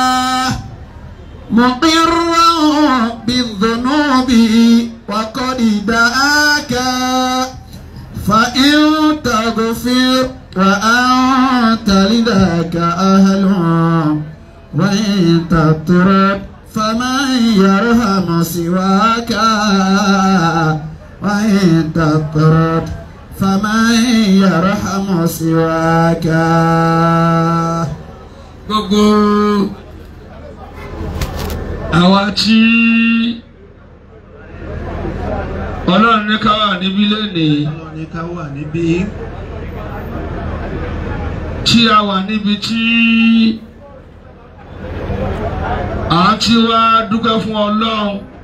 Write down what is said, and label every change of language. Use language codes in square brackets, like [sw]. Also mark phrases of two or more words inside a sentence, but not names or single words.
[ar] مقرا بالذنوب وقد دعاك فإن تغفر وأنت لذاك أهل وإن تطرد فمن يرحم سواك وإن تطرد فمن يرحم سواك. [yo] gbogbo àwa tí Ọlọ́run ní ká wà níbí lénìí, Ọlọ́run ní ká wà níbí, tí a wà níbi tí à ń ti wá dúpẹ́ fún Ọlọ́run.